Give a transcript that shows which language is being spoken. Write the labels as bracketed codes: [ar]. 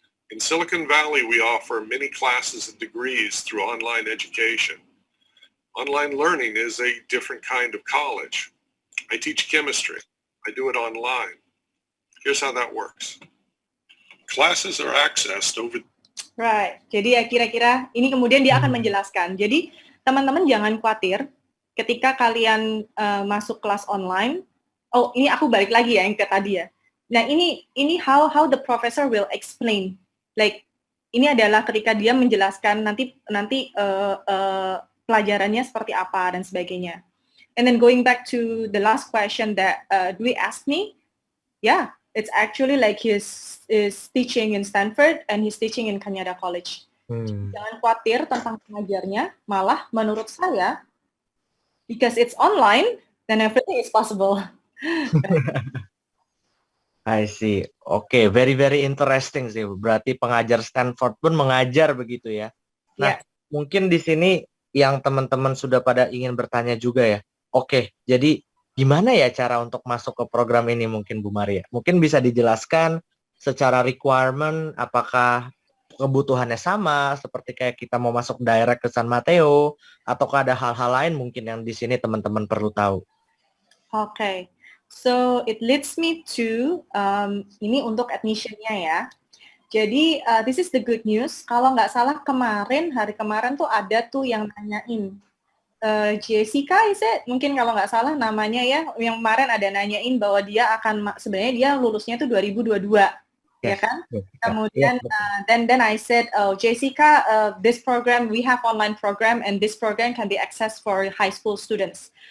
[en] In Silicon Valley, we offer many classes and degrees through online education. Online learning is a different kind of college. I teach chemistry. I do it online. Here's how that works. Classes are accessed over... Right. [id] Jadi ya kira-kira ini kemudian dia akan menjelaskan. Jadi teman-teman jangan khawatir ketika kalian masuk kelas online. Oh, ini aku balik lagi ya yang ke tadi ya. Nah, ini [en] how the professor will explain. [id] Like ini adalah ketika dia menjelaskan nanti pelajarannya seperti apa dan sebagainya. [en] And then going back to the last question that Dwi asked me, yeah, it's actually like he's teaching in Stanford and he's teaching in Canada College. [id] Jangan khawatir tentang pengajarnya, malah menurut saya, [en] because it's online, then everything is possible. I see. Oke, very very interesting sih. [id] Berarti pengajar Stanford pun mengajar begitu ya. Nah, mungkin di sini yang teman-teman sudah pada ingin bertanya juga ya. Oke, jadi gimana ya cara untuk masuk ke program ini mungkin Bu Maria? Mungkin bisa dijelaskan secara requirement, apakah kebutuhannya sama seperti kayak kita mau masuk direct ke San Mateo, ataukah ada hal-hal lain mungkin yang di sini teman-teman perlu tahu? Oke. [en] So it leads me to [id] ini untuk admission-nya ya. Jadi [en] this is the good news. [id] Kalau nggak salah hari kemarin tuh ada tuh yang nanyain Jessica, mungkin kalau nggak salah namanya ya, yang kemarin ada nanyain bahwa dia akan sebenarnya dia lulusnya tuh 2022, ya kan? Kemudian [en] then I said, oh Jessica, this program we have online program and this program can be accessed for high school students.